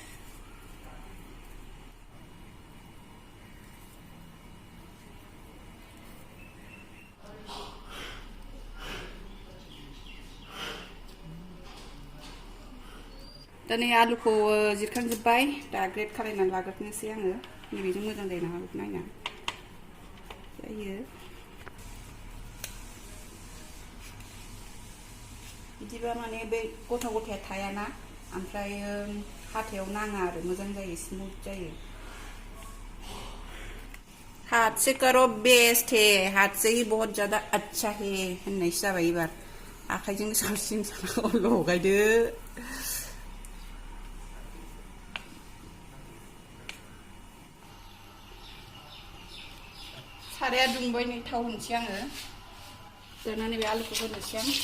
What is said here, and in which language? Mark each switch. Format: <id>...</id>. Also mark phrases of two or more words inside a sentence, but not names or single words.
<brx>दा नै आलुखौ जिरखांजोब्बाय दा ग्रेट खालायनानै लाग्रोनोसै आङो। नैबेजों मोजां जायो नामा बेखौ नायना जायो। बिदिबा माने बे गथा गथाया थायाना ओमफ्राय हाथायाव नाङा आरो मोजां जायो स्मुथ जायो।</brx> <hi>हाथ से करो बेस्ट है हाथ से ही बहुत ज़्यादा अच्छा है</hi> <brx>होननायसो जाबाय एबार आखाइजों साबसिन लगायदो। साराया दुंबाय नै थाव होनोसै आङो दाना नैबे आलुखौ होनोसै</brx>